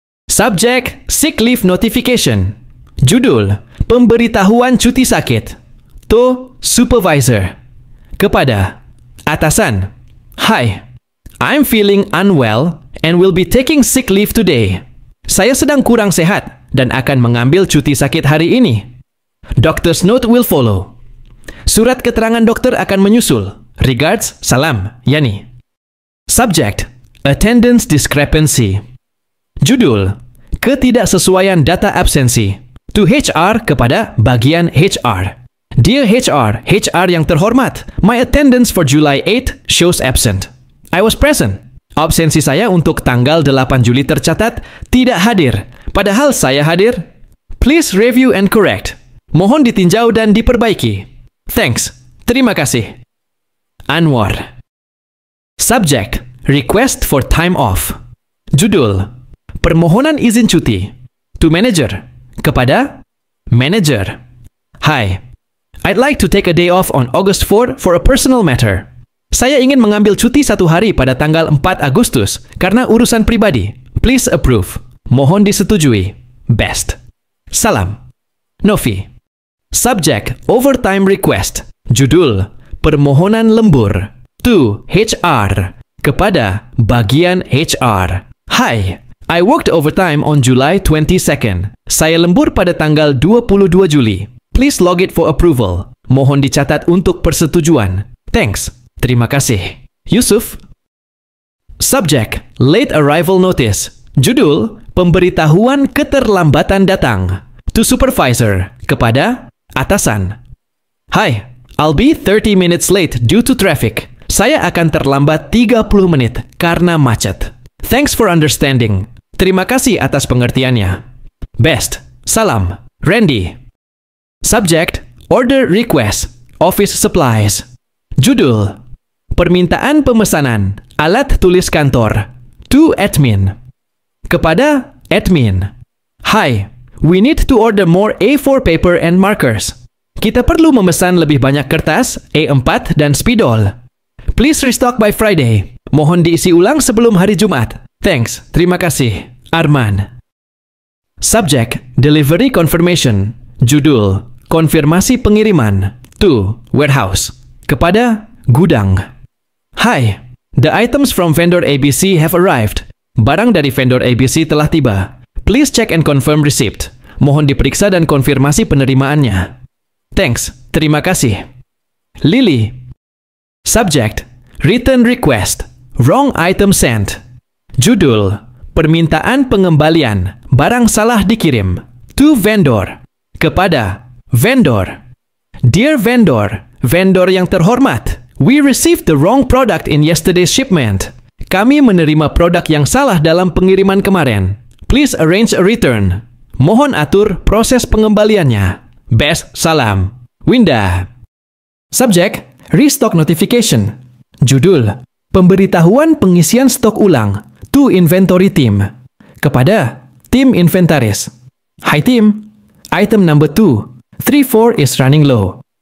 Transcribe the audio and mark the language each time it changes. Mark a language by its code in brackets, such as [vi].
[en] Subject: Sick leave notification. [id] Judul: Pemberitahuan cuti sakit. [en] To supervisor. [id] Kepada atasan. [en] Hi, I'm feeling unwell and will be taking sick leave today. [id] Saya sedang kurang sehat dan akan mengambil cuti sakit hari ini. [en] Doctor's note will follow. [id] Surat keterangan dokter akan menyusul. [en] Regards, [id] salam, Yani. [en] Subject, attendance discrepancy. [id] Judul, ketidaksesuaian data absensi. [en] To HR [id] kepada bagian HR. [en] Dear HR, [id] HR yang terhormat, [en] my attendance for July 8 shows absent. I was present. [id] Absensi saya untuk tanggal 8 Juli tercatat tidak hadir, padahal saya hadir. [en] Please review and correct. [id] Mohon ditinjau dan diperbaiki. [en] Thanks. [id] Terima kasih. Anwar. [en] Subject, request for time off. [id] Judul, permohonan izin cuti. [en] To manager, [id] kepada manager. [en] Hi, I'd like to take a day off on August 4 for a personal matter. [id] Saya ingin mengambil cuti 1 hari pada tanggal 4 Agustus karena urusan pribadi. [en] Please approve. [id] Mohon disetujui. [en] Best. [id] Salam. [en] Novi. Subject, overtime request. [id] Judul, permohonan lembur. [en] To HR, [id] kepada bagian HR. [en] Hi, I worked overtime on July 22nd. [id] Saya lembur pada tanggal 22 Juli. [en] Please log it for approval. [id] Mohon dicatat untuk persetujuan. [en] Thanks. [id] Terima kasih. Yusuf. [en] Subject, late arrival notice. [id] Judul, pemberitahuan keterlambatan datang. [en] To supervisor, [id] kepada atasan. [en] Hi, I'll be 30 minutes late due to traffic. [id] Saya akan terlambat 30 menit karena macet. [en] Thanks for understanding. [id] Terima kasih atas pengertiannya. [en] Best. [id] Salam. [en] Randy. Subject, order request. Office supplies. [id] Judul, permintaan pemesanan alat tulis kantor. [en] To admin. [id] Kepada admin. [en] Hi, we need to order more A4 paper and markers. [id] Kita perlu memesan lebih banyak kertas, A4 dan spidol. [en] Please restock by Friday. [id] Mohon diisi ulang sebelum hari Jumat. [en] Thanks. [id] Terima kasih. Arman. [en] Subject, delivery confirmation. [id] Judul, konfirmasi pengiriman. [en] To warehouse. [id] Kepada gudang. [en] Hi, the items from vendor ABC have arrived. [id] Barang dari vendor ABC telah tiba. [en] Please check and confirm receipt. [id] Mohon diperiksa dan konfirmasi penerimaannya. [en] Thanks. [id] Terima kasih. [en] Lily. Subject, return request. Wrong item sent. [id] Judul, permintaan pengembalian. Barang salah dikirim. [en] To vendor. [id] Kepada vendor. [en] Dear vendor, [id] vendor yang terhormat, [en] we received the wrong product in yesterday's shipment. [id] Kami menerima produk yang salah dalam pengiriman kemarin. [en] Please arrange a return. [id] Mohon atur proses pengembaliannya. [en] Best, [id] salam. [en] Winda. Subject, restock notification. [id] Judul, pemberitahuan pengisian stok ulang. [en] To inventory team. [id] Kepada tim inventaris. [en] Hi team, item number 2. 3-4 is running low.